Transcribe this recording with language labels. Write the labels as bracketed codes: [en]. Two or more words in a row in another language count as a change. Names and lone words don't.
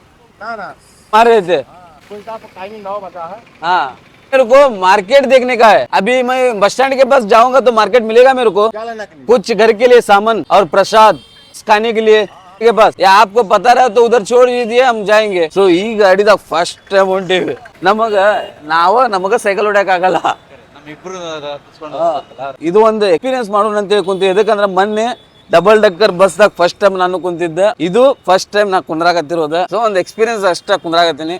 [hi] ना मार रहे थे? कोई का टाइमिंग 9 बजा है। हाँ मेरे को मार्केट देखने का है। अभी मैं बस स्टैंड के पास जाऊंगा तो मार्केट मिलेगा मेरे को? क्या लेना के लिए? कुछ घर के लिए सामान और प्रसाद खाने के लिए के पास, या आपको पता रहा तो उधर छोड़ दीजिए, हम जाएंगे. [kn] ಸೊ ಈ ಗಾಡಿದ [en] first time [kn] ಹೊಂಟೀವಿ. ನಮಗ ಸೈಕಲ್ ಹೊಡ್ಯಾಕ ಆಗಲ್ಲ. ಇದು ಒಂದು ಎಕ್ಸ್ಪೀರಿಯನ್ಸ್ ಮಾಡೋಣ ಅಂತ ಕುಂತೀವಿ. ಯಾಕಂದ್ರೆ ಮೊನ್ನೆ [en] double decker [kn] ಬಸ್ದಾಗ [en] first time [kn] ನಾನು ಕುಂತಿದ್ದೆ. ಇದು [en] first time [kn] ನಾ ಕುಂದ್ರಾಕತ್ತಿರೋದು. ಸೊ ಒಂದು ಎಕ್ಸ್ಪೀರಿಯನ್ಸ್ ಅಷ್ಟ ಕುಂದ್ರಾಕತ್ತೀನಿ.